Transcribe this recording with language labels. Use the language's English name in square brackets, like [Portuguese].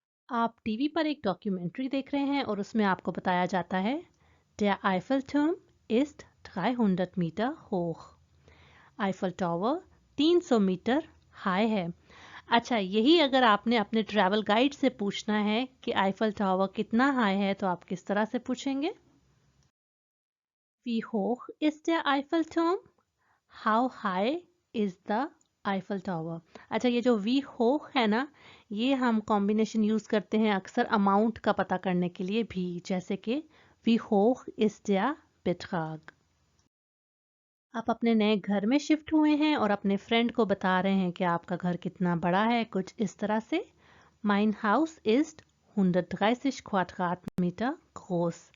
[Hindi] आप टीवी पर एक डॉक्यूमेंट्री देख रहे हैं और उसमें आपको बताया जाता है [German] Der Eiffelturm ist 300 Meter hoch. [Hindi] Eiffel tower 300 metre high है। अच्छा, यही अगर आपने अपने ट्रैवल गाइड से पूछना है कि आईफल टावर कितना हाई है तो आप किस तरह से पूछेंगे [German] Wie hoch ist der Eiffelturm? [English] How high is the Eiffel Tower? [Hindi] अच्छा, ये जो वी होch है ना, ये हम कॉम्बिनेशन यूज करते हैं अक्सर अमाउंट का पता करने के लिए भी, जैसे कि [German] Wie hoch ist der Betrag? [Hindi] आप अपने नए घर में शिफ्ट हुए हैं और अपने फ्रेंड को बता रहे हैं कि आपका घर कितना बड़ा है, कुछ इस तरह से [German] Mein Haus ist 130 Quadratmeter groß.